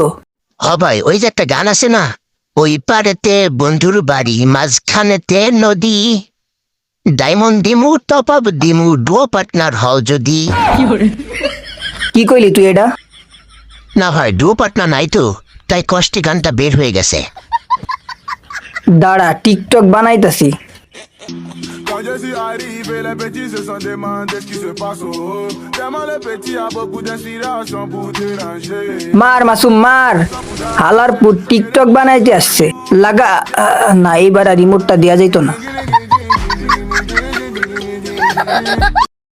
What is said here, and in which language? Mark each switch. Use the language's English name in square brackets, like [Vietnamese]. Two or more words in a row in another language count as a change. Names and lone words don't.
[Bangla] ভাই, ওই যে একটা গান আছে না, ওই পাড়েতে বন্ধুর বাড়ি, মাঝখানেতে নদী, ডায়মন্ড দিমু, [English] top up [Bangla] দিমু, [English] duo partner [Bangla] হও যদি। কি কইলি তুই এটা? না ভাই, [English] duo partner [Bangla] নাই তো, তাই কষ্টে গানটা বের হয়ে গেছে। দাঁড়া, টিকটক বানাইতাছি। [French] Quand je suis arrivé, les petits se sont demandés ce qui se passe au haut. Tellement le petit a beaucoup d'inspiration pour déranger. [Bangla] মার মাসুম মার, হালার পুর টিকটক বানাইতে আসছে। লাগা না, এইবার আর রিমোটটা দেয়া যাইতো না।